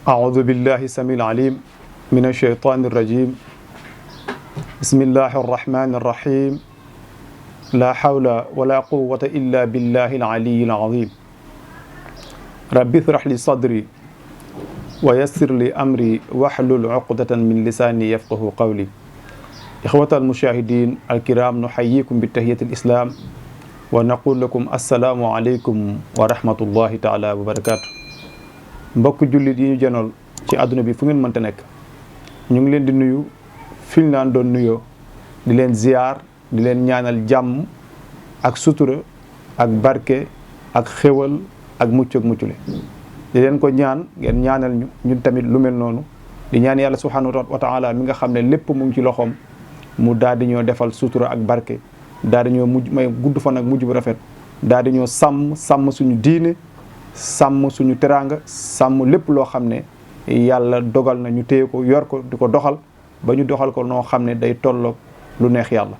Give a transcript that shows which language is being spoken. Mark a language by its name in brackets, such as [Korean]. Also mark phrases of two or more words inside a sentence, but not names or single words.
[Arabic] أعوذ بالله السميع العليم من الشيطان الرجيم بسم الله الرحمن الرحيم لا حول ولا قوة إلا بالله العلي العظيم رب اشرح لي صدري ويسر لي أمري واحلل عقدة من لساني يفقه قولي إخوة المشاهدين الكرام نحييكم بتحية الإسلام ونقول لكم السلام عليكم ورحمة الله تعالى وبركاته [Wolof] mbokk jullit yi ñu janool ci àdduna bi fu ngeen mënta nekk ñu ngi leen di nuyu fi ñu naan doon nuyoo di leen ziyaar di leen ñaanal jàmm ak sutura ak barke ak xéwal ak mucc ak muccule di leen ko ñaan ngeen ñaanal ñu ñun tamit lu mel noonu di ñaan yàlla [Arabic] سبحانه وتعالى [Wolof] mi nga xam ne lépp mu ngi ci loxoom mu daal di ñoo defal sutura ak barke daal di ñoo mujj may gudd fan ak mujj bu rafet daal di ñoo sàmm suñu diine sàmm suñu teraanga sàmm lépp loo xam ne yàlla dogal na ñu téye ko yor ko di ko doxal ba ñu doxal ko noo xam ne day tolloog lu neex yàlla.